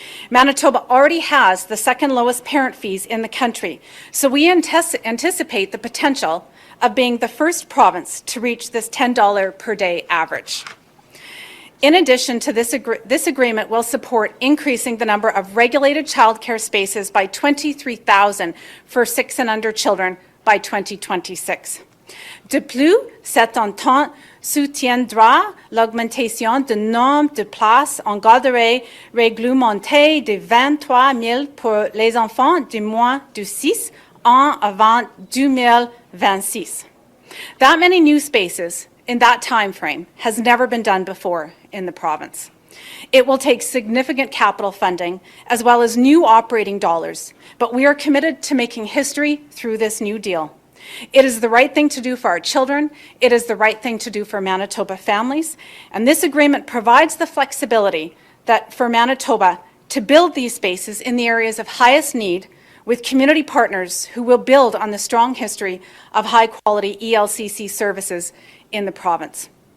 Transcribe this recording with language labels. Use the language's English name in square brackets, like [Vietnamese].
[English] Manitoba already has the second lowest parent fees in the country, so we anticipate the potential of being the first province to reach this $10 per day average. In addition to this agreement will support increasing the number of regulated childcare spaces by 23,000 for 6 and under children by 2026. [French] De plus, cette entente soutiendra l'augmentation du nombre de places en garderie réglementée de 23 000 pour les enfants de moins de 6 ans avant 2026. [English] That many new spaces in that time frame has never been done before in the province. It will take significant capital funding as well as new operating dollars, but we are committed to making history through this new deal. It is the right thing to do for our children, it is the right thing to do for Manitoba families, and this agreement provides the flexibility that for Manitoba to build these spaces in the areas of highest need with community partners who will build on the strong history of high-quality ELCC services in the province.